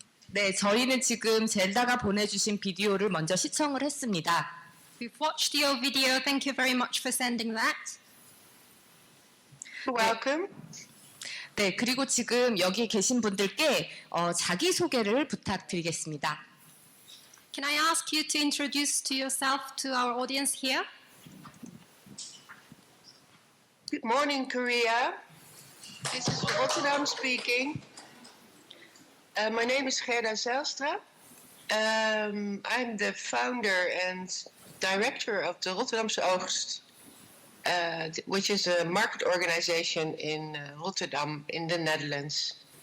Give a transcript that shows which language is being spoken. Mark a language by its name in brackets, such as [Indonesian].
[Korean] 네, 저희는 지금 젤다가 보내주신 비디오를 먼저 시청을 했습니다. [English] We've watched your video. Thank you very much for sending that. Welcome. [Korean] 네, 그리고 지금 여기 계신 분들께 자기소개를 부탁드리겠습니다. [English] Can I ask you to introduce to yourself to our audience here? Good morning, Korea. This is Rotterdam speaking. My name is Gerda Zijlstra. I'm the founder and director of the Rotterdamse Oogst, which is a market organization in Rotterdam in the Netherlands.